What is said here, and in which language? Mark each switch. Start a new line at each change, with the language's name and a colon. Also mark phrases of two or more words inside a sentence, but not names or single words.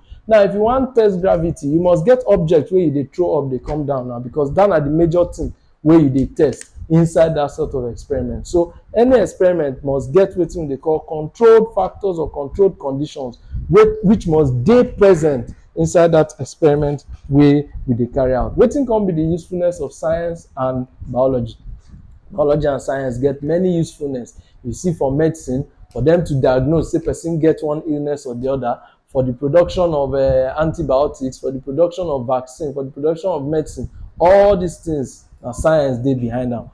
Nigerian Pidgin: Now if you wan test gravity, you must get object wey you dey throw up dey come down now, because that na the major thing wey you dey test inside that sort of experiment. So any experiment must get wetin we dey call controlled factors or controlled conditions which must dey present inside that experiment wey we dey carry out. Wetin come be the usefulness of science and biology? Biology and science get many usefulness. You see, for medicine, for them to diagnose say person get one illness or the other, for the production of antibiotics, for the production of vaccine, for the production of medicine, all these things na science dey behind am.